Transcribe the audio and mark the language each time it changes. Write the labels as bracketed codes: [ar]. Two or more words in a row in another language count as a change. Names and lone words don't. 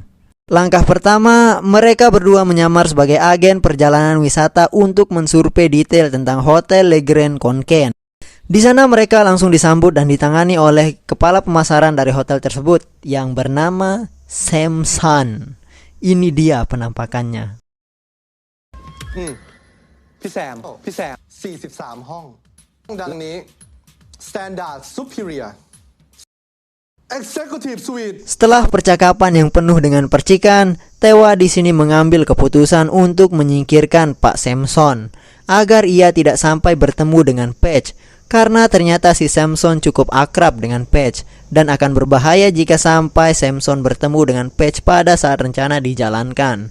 [id] Langkah pertama, mereka berdua menyamar sebagai agen perjalanan wisata untuk mensurvei detail tentang Hotel Le Grand Conken. Di sana mereka langsung disambut dan ditangani oleh kepala pemasaran dari hotel tersebut yang bernama Samson. Ini dia penampakannya. [th] พี่แซม 43 ห้องดังนี้ [en] Standard Superior Executive Suite. [id] Setelah percakapan yang penuh dengan percikan, Tewa di sini mengambil keputusan untuk menyingkirkan Pak Samson agar ia tidak sampai bertemu dengan Paige. Karena ternyata si Samson cukup akrab dengan Paige dan akan berbahaya jika sampai Samson bertemu dengan Paige pada saat rencana dijalankan.